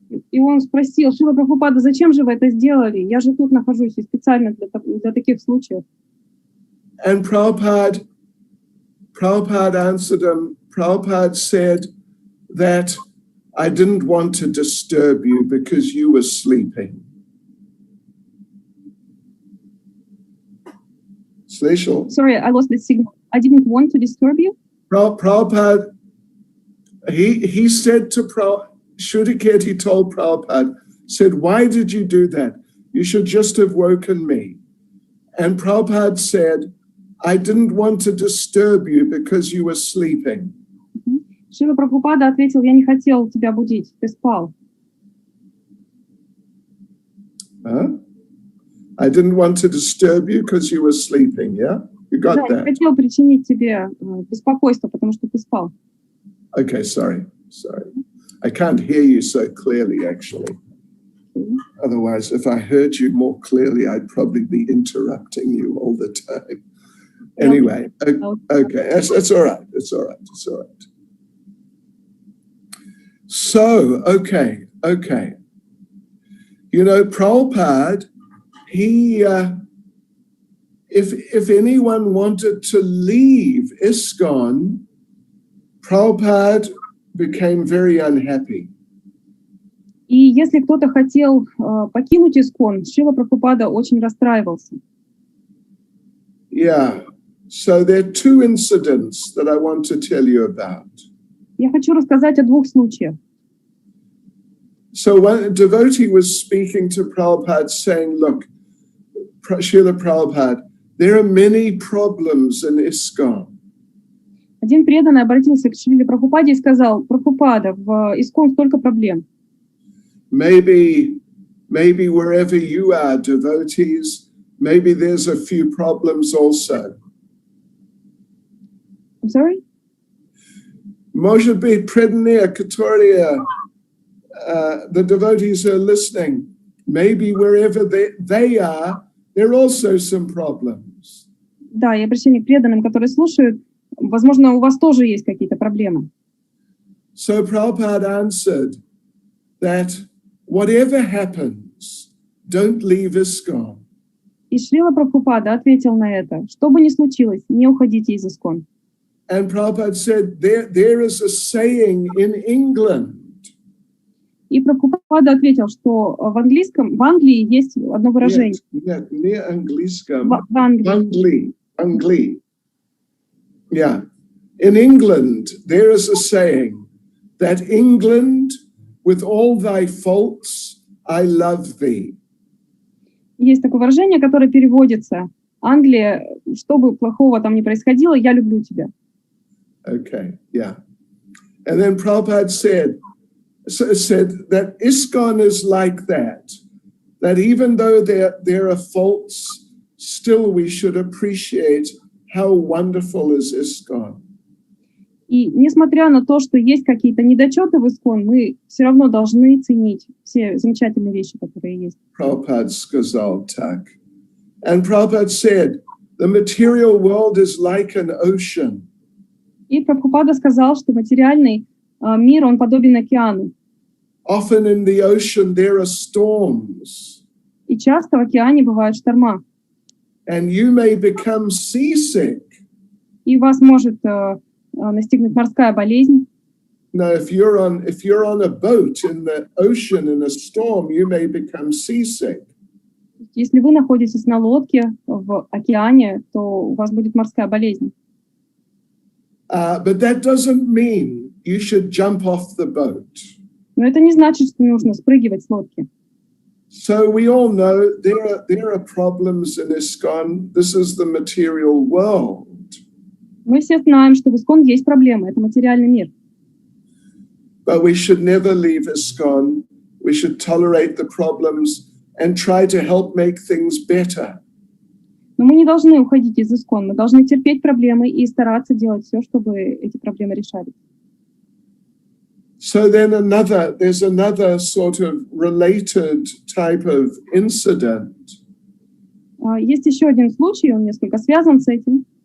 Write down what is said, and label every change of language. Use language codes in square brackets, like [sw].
[ru] И он спросил: Шрила Прабхупада, зачем же вы это сделали? Я же тут нахожусь и специально для таких случаев. [en] And Prabhupada answered him. Prabhupada said that I didn't want to disturb you because you were sleeping. Sorry, I lost the signal. I didn't want to disturb you. Prabhupada, he said to Shruta Kirti told Prabhupada, said, why did you do that? You should just have woken me. And Prabhupada said, I didn't want to disturb you because you were sleeping. [ru] Шрила Прабхупада ответил: я не хотел тебя будить, ты спал. [en] I didn't want to disturb you because you were sleeping, yeah? You got that? [ru] Я не хотел причинить тебе беспокойство, потому что ты спал. [en] Okay, sorry. I can't hear you so clearly, actually. Otherwise, if I heard you more clearly, I'd probably be interrupting you all the time. Anyway, okay, that's all right. It's all right. So, okay. You know, Prabhupada, he, if anyone wanted to leave ISKCON, Prabhupada became very unhappy. [ru] И если кто-то хотел покинуть ИСККОН, Шрила Прабхупада очень расстраивался. [en] Yeah, so there are two incidents that I want to tell you about. [ru] Я хочу рассказать о двух случаях. [en] So one devotee was speaking to Prabhupada saying, look, Srila Prabhupada, there are many problems in ISKCON. [ru] Один преданный обратился к Шриле Прабхупаде и сказал: Прабхупада, в ИСККОН столько проблем. [en] Maybe maybe wherever you are, devotees, maybe there's a few problems also. I'm sorry? [ru] Может быть, преданные, которые, [en] the devotees are listening, maybe wherever they are, there are also some problems. [ru] Да, и обращение к преданным, которые слушают, возможно, у вас тоже есть какие-то проблемы. [en] So Prabhupada answered that whatever happens, don't leave ISKCON. [ru] И Шрила Прабхупада ответил на это: что бы ни случилось, не уходите из ISKCON. [en] And Prabhupada said there is a saying in England. [ru] И Прабхупада ответил, что в Англии есть одно выражение. Нет, не английском. В Англии. [en] Angli. Yeah. In England, there is a saying that England, with all thy faults, I love thee. [ru] Есть такое выражение, которое переводится: Англия, что бы плохого там ни происходило, я люблю тебя. [en] Okay, yeah. And then Prabhupada said that ISKCON is like that even though there are faults, still we should appreciate how wonderful is ISKCON. [ru] И несмотря на то, что есть какие-то недочеты в ISKCON, мы все равно должны ценить все замечательные вещи, которые есть. Prabhupada сказал так. [en] And Prabhupada said, the material world is like an ocean. [ru] И Прабхупада сказал, что материальный мир, он подобен океану. [en] Often in the ocean there are storms. [ru] И часто в океане бывают шторма. [en] And you may become seasick. [ru] И вас может настигнуть морская болезнь. [en] Now, if you're on a boat in the ocean in a storm, you may become seasick. [ru] Если вы находитесь на лодке в океане, то у вас будет морская болезнь. [en] But that doesn't mean you should jump off the boat. [ru] Но это не значит, что нужно спрыгивать с лодки. [en] So we all know there are problems in ISKCON. This is the material world. [ru] Мы все знаем, что в ISKCON есть проблемы, это материальный мир. [en] But we should never leave ISKCON. We should tolerate the problems and try to help make things better. [ru] Но мы не должны уходить из ISKCON, мы должны терпеть проблемы и стараться делать все, чтобы эти проблемы решались. [en] So then there's another sort of related type of incident. [ru] Есть еще один случай, он несколько связан с этим.